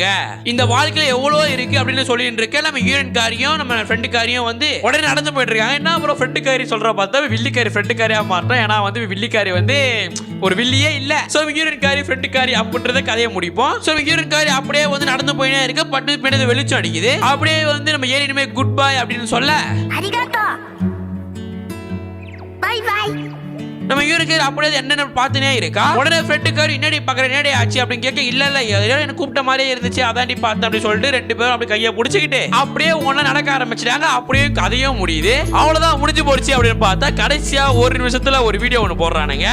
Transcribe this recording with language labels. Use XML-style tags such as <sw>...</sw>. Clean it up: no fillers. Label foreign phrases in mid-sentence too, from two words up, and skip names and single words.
<ta>இந்த வாழ்க்கையில எவ்வளவு இருக்கு அப்படின்னு சொல்லிட்டு இருக்க நம்ம ஹீரோயின் காரியம் நம்ம ஃப்ரெண்டு காரியம் வந்து உடனே நடந்து போயிட்டு இருக்காங்க. என்ன அப்புறம் ஃப்ரெண்டு காரி சொல்ற பார்த்தா வில்லிக்காரி ஃப்ரெண்டு காரியா மாட்டோம். ஏன்னா வந்து வில்லிக்காரி வந்து ஒரு வில்லியே இல்ல. சோ ஹீரோயின் காரி ஃப்ரெண்டு காரி அப்படின்றத கதையை முடிப்போம். சோ ஹீரோயின் காரி அப்படியே வந்து நடந்து போயினே இருக்கு. பட்டு பின்னாடி வெளிச்சம் அடிக்குது. அப்படியே வந்து நம்ம ஏலியனுமே</ta> <en>good bye</en> <ta>அப்படின்னு சொல்ல</ta> <ja>ありがとう。バイバイ。</ja> <ta>நம்ம ஹீரோயின் காரி அப்படியே என்னென்ன பார்த்துனே இருக்கா. உடனே ஃப்ரெண்டு காரி என்னடி பாக்குற என்னடி ஆச்சு அப்படின்னு கேட்க இல்ல இல்ல ஏதோ எனக்கு கூப்பிட்ட மாதிரியே இருந்துச்சு அதாண்டி பார்த்தேன் அப்படின்னு சொல்லிட்டு ரெண்டு பேரும் அப்படி கையை பிடிச்சிக்கிட்டு அப்படியே ஒண்ணா நடக்க ஆரம்பிச்சிட்டாங்க. அப்படியே கதையும் முடியுது. அவ்வளவுதான் முடிஞ்சு போச்சு அப்படின்னு பார்த்தா கடைசியா ஒரு நிமிஷத்துல ஒரு வீடியோ ஒன்று போடுறானுங்க.</ta>